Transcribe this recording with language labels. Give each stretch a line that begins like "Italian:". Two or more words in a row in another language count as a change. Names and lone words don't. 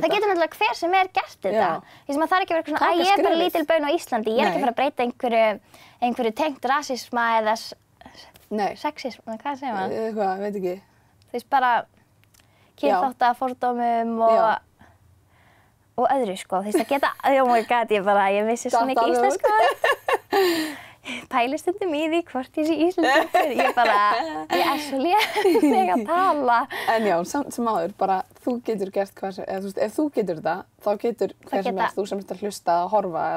Icelandic: Það getur náttúrulega hver sem gert þetta. Því sem að það er ekki verið svona, ég er bara lítil baun á Íslandi, ég er ekki að fara að breyta einhverju tengt rasisma eða sexisma, hvað segir maður? Eitthvað, veit ekki. Þú veist, bara kynþáttafordómum og öðru, sko. Þú veist, það geta,
English: oh my god,
Icelandic: ég vissi svo mikið íslensku. Pæli stundum í því hvort ég sé íslenskur. Ég er svo léleg að tala. En já, samt sem áður, bara þú getur gert hvað sem, eða þú veist, ef þú getur þetta, þá getur hver sem þú sem ert að hlusta að horfa eða...